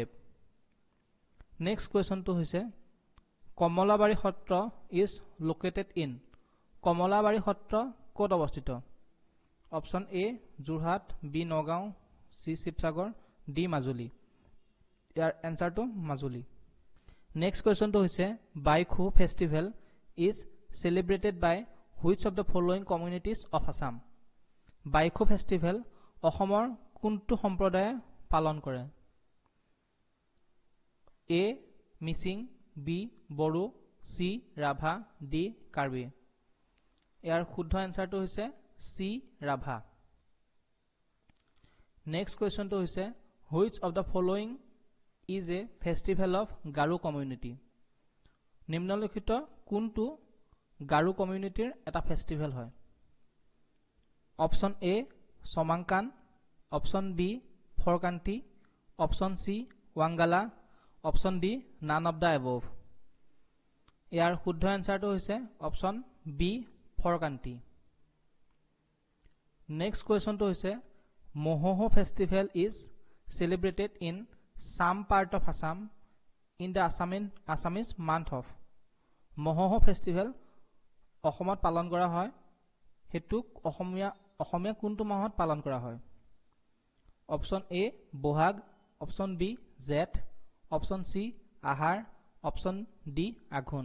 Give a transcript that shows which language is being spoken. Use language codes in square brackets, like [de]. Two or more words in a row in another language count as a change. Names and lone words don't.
[en] next question হৈছে কমলাবাৰী সত্ৰ is located in। [as] কমলাবাৰী সত্ৰ ক'ত অৱস্থিত? অপশন এ যোৰহাট, বি নগাঁও, চি শিৱসাগৰ, ডি মাজুলী। ইয়াৰ এনসাৰটো মাজুলী। [en] next question হৈছে Baikho festival is celebrated by which of the following communities of Assam। [as] বাইখো ফেষ্টিভেল অসমৰ কোনটো সম্প্ৰদায়ে পালন কৰে? এ মিচিং, বি বড়ো, চি ৰাভা, ডি কাৰ্বি। ইয়াৰ শুদ্ধ এনসাৰটো হৈছে চি ৰাভা। [en] next question হৈছে which of the following is a festival of Garo community। [as] নিম্নলিখিত কোনটো গাৰো কমিউনিটিৰ এটা ফেষ্টিভেল হয়? অপশন এ চমাংকান, অপশন বি ফৰকান্তি, অপশন চি ৱাংগালা, অপশন ডি [en] none of the above. [as] ইয়াৰ শুদ্ধ এনসাৰটো হৈছে অপশন বি ফৰকান্তি। [en] next question হৈছে Mohoho festival is celebrated in some part of Assam in the Assamese month of। [as] মহোহো ফেষ্টিভেল অসমত পালন কৰা হয়, সেইটোক অসমীয়া কোনটো মাহত পালন কৰা হয়? অপশন এ বহাগ, অপশন বি জেঠ, অপশন চি আহাৰ, অপশ্যন ডি আঘোণ।